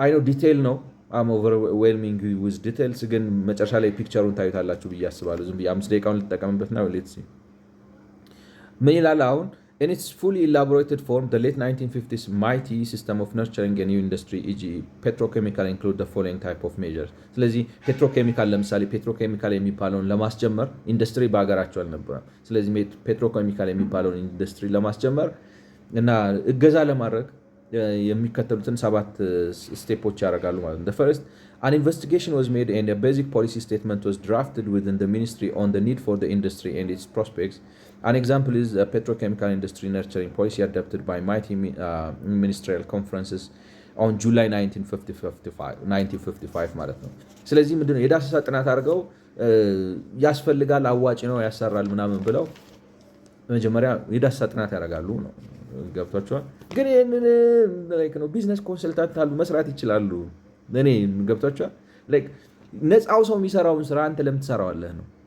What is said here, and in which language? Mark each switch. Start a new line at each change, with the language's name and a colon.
Amharic: ዲቴይል ነው። ኦቨርዌልሚንግ ዊዝ ዲቴይልስ ግን መጨረሻ ላይ ፒክቸሩን ታዩታላችሁ ብዬ አስባለሁ። ዝም ብዬ 5 ደቂቃውን ልጠቀምበትና ሌትስ ሲ ምን ይላል አሁን
English: In its fully elaborated form, the late 1950s mighty system of nurturing a new industry, e.g. petrochemical, include the following type of measures.
Amharic: ስለዚህ ፔትሮኬሚካል ለምሳሌ ፔትሮኬሚካል የሚባለውን ለማስጀመር ኢንዱስትሪ በሀገራቸው አልነበረም። ስለዚህ ፔትሮኬሚካል የሚባለውን ኢንዱስትሪ ለማስጀመር እና እገዛ ለማድረግ የሚከተሉትን 7 ስቴፖች ያደርጋሉ ማለት ነው።
English: The first, an investigation was made and a basic policy statement was drafted within the ministry on the need for the industry and its prospects. An example is the petrochemical industry nurturing policy adopted by mighty ministerial conferences on July 1955
Amharic: ማለት ነው። ስለዚህ ምንድነው የዳሰሳ ጥናት አድርገው ያስፈልጋል፣ አዋጭ ነው፣ ያሰራል ምናምን ብለው መጀመሪያ የዳሰሳ ጥናት ያደርጋሉ ነው። ገብቷቸዋል። ግን ይህንን ነው ቢዝነስ ኮንሰልታንት አሉ መስራት ይችላሉ። እኔ ገብቷቸዋል። ነፃው ሰው የሚሰራውን ስራ አንተ ለምን ትሰራዋለህ ነው።